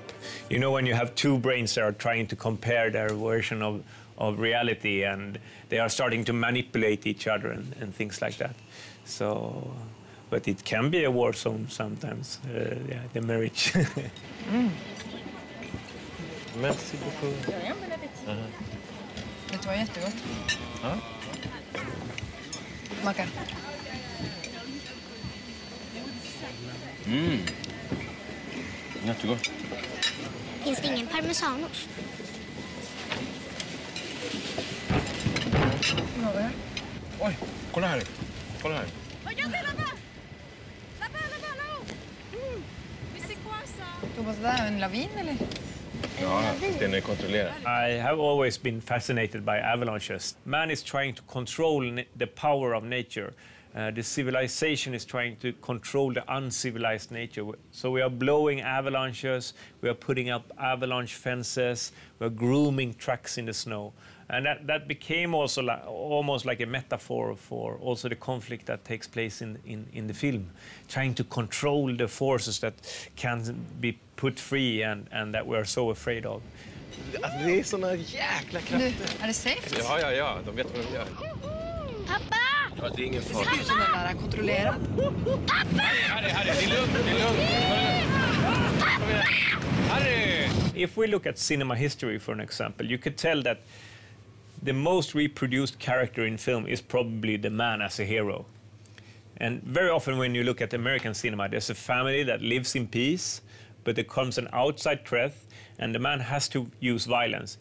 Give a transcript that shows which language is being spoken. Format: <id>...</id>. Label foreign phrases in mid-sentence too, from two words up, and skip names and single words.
<en>You know, when you have two brains that are trying to compare their version of reality, and they are starting to manipulate each other and things like that. So, but it can be a war zone sometimes, yeah, the marriage.</en> <fr>Merci beaucoup. De rien, bon appétit.</fr> <sv>Det var jättegott. Ja. Smaka. Jättegott. Finns det ingen parmesanost? Oj, kolla här. Kolla här.</sv> <fr>Regardez là-bas! Là-bas, là-haut! Mais c'est quoi ça?</fr> <sv>Thomas, det är en lavin eller? Ja, den är kontrollerad.</sv> <en>I have always been fascinated by avalanches. Man is trying to control the power of nature. The civilization is trying to control the uncivilized nature. So we are blowing avalanches, we are putting up avalanche fences, we are grooming tracks in the snow. And that became also almost like a metaphor for also the conflict that takes place in the film, trying to control the forces that can be put free and that we are so afraid of.</en> <sv>Det är såna jäkla krafter. Är det safe? Ja, de vet vad de gör. Pappa! Ja, det är ingen fara. Det ser ut som den där kontrollerad. Pappa! Harry, det är lugnt, Harry!</sv> <en>If we look at cinema history, for an example, you could tell that the most reproduced character in film is probably the man as a hero. And very often when you look at American cinema, there's a family that lives in peace, but there comes an outside threat, and the man has to use violence.</en>